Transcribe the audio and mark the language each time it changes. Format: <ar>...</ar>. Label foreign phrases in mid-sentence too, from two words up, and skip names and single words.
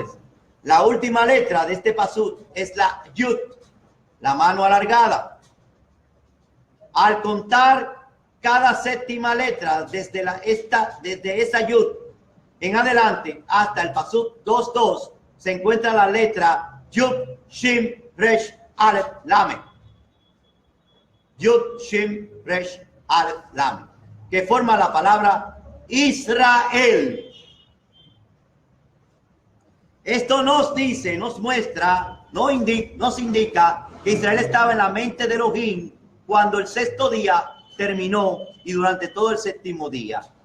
<es>La última letra de este pasuk es la Yud, la mano alargada. Al contar cada séptima letra desde esa Yud en adelante hasta el pasuk 2:2 se encuentra la letra Yud, Shin, Resh, Aleph, Lamed. Yud, Shin, Resh, Aleph, Lamed, que forma la palabra Israel. Esto nos muestra, nos indica que Israel estaba en la mente de Elohim cuando el sexto día terminó y durante todo el séptimo día.</es>